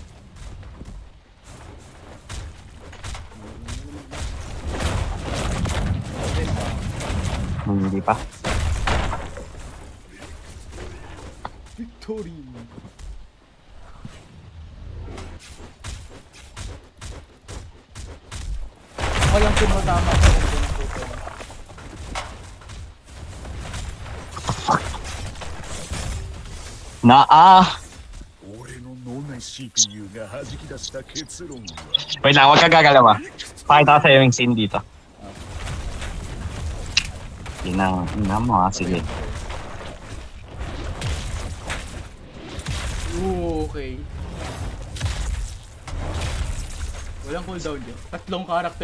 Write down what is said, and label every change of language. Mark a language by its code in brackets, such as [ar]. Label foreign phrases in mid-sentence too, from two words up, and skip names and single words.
[tl] Hindi pa. Victory! Oh, yung tumutama ko. [ja] CPU が弾き出した結論は [tl] Wait lang, huwag ka gagalaw ah. Pakita ko sa'yo yung scene dito. Inang mo ah, sige. Okay. Walang cooldown dyan. 3 characters